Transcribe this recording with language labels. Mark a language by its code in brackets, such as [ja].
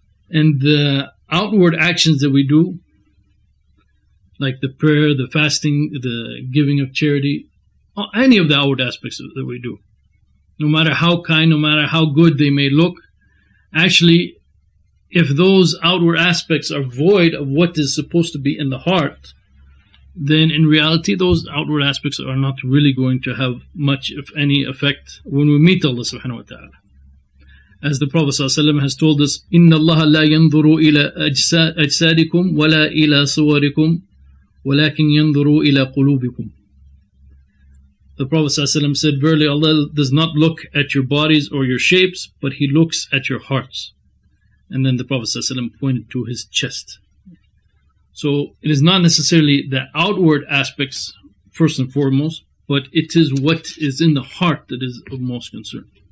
[en] And the outward actions that we do, like the prayer, the fasting, the giving of charity, any of the outward aspects that we do, no matter how kind, no matter how good they may look, actually, if those outward aspects are void of what is supposed to be in the heart, then in reality those outward aspects are not really going to have much, if any, effect when we meet Allah subhanahu wa ta'ala. [ar] As the Prophet ﷺ has told us, إِنَّ اللَّهَ لَا يَنْظُرُ إِلَى أَجْسَادِكُمْ وَلَا إِلَى صُوَرِكُمْ وَلَكِنْ يَنْظُرُوا إِلَى قُلُوبِكُمْ. [en] The Prophet ﷺ said, verily Allah does not look at your bodies or your shapes, but He looks at your hearts. And then the Prophet ﷺ pointed to his chest. So it is not necessarily the outward aspects first and foremost, but it is what is in the heart that is of most concern.